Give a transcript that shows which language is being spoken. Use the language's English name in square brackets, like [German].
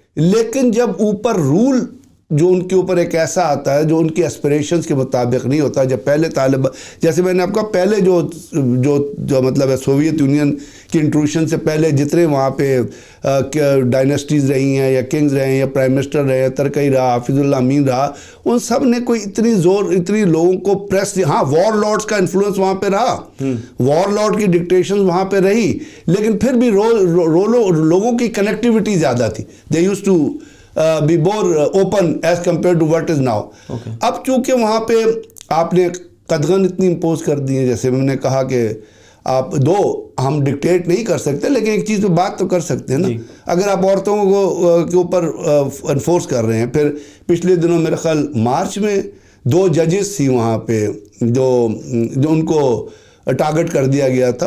[Urdu] لیکن جب اوپر رول جو ان کے اوپر ایک ایسا آتا ہے جو ان کی اسپریشنز کے مطابق نہیں ہوتا, جب پہلے جیسے میں نے آپ کا پہلے جو مطلب ہے سوویت یونین کی انٹروشن سے پہلے جتنے وہاں پہ ڈائنسٹیز رہی ہیں یا کنگز رہے ہیں یا پرائم منسٹر رہے ہیں, ترکی رہا, حافظ اللہ امین رہا, ان سب نے کوئی اتنی لوگوں کو پریس, ہاں وار لارڈز کا انفلوئنس وہاں پہ رہا, وار لارڈ کی ڈکٹیشن وہاں پہ رہی, لیکن پھر بھی لوگوں کی کنیکٹیوٹی زیادہ تھی. [English] They used to be more open as compared to what is now. [Urdu] اب چونکہ وہاں پہ آپ نے قدغن اتنی امپوز کر دی ہیں, جیسے میں نے کہا کہ آپ ہم ڈکٹیٹ نہیں کر سکتے لیکن ایک چیز پہ بات تو کر سکتے ہیں نا. اگر آپ عورتوں کے اوپر انفورس کر رہے ہیں, پھر پچھلے دنوں میرے خیال مارچ میں 2 ججز تھی وہاں پہ جو ان کو ٹارگٹ کر دیا گیا تھا.